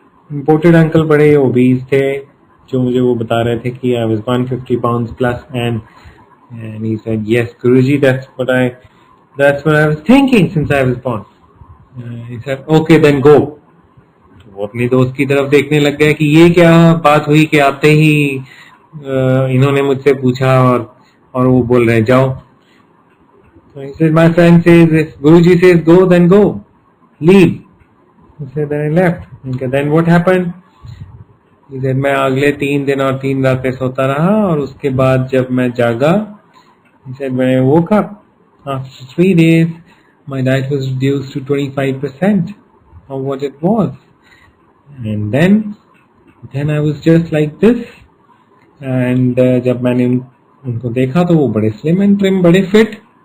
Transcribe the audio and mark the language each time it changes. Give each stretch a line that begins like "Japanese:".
English: Imported uncle
Hindi: बड़े obese थे, जो मुझे वो बता रहे थे कि
English: I was 150 pounds plus, and he said, yes Guruji, that's what I was thinking since I was born. He said, okay then go.
Hindi: तो वो अपने दोस्त की तरफ देखने लग गए कि ये क्या बात हुई कि आते ही इन्होंने मुझसे पूछा, और वो बोल रहे जाओ।
English: So he said, my friend says, if Guruji says go, then go, leave. He said, then I left. Okay, then what happened? He said,
Hindi: मैं अगले 3 दिन और 3 रातें सोता रहा, और उसके बाद जब मैं जागा,
English: he said, when I woke up after 3 days, my diet was reduced to 25% of what it was, and then I was just like this. And
Hindi: जब मैंने उनको देखा तो वो बड़े
English: slim and trim,
Hindi: बड़े फिट।